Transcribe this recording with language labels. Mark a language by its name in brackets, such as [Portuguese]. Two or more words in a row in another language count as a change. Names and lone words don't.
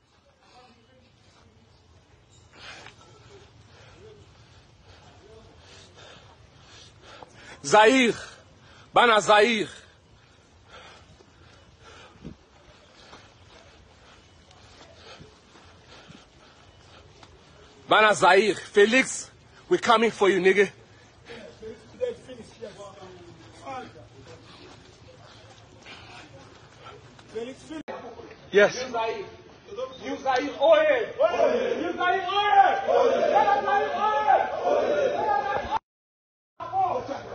[Lingala] Zaïre, bana Zaïre. Bana Zaïre, Felix, [English] we're coming for you, nigga. Yes. [Lingala] New Zaïre, oye! New Zaïre, oye!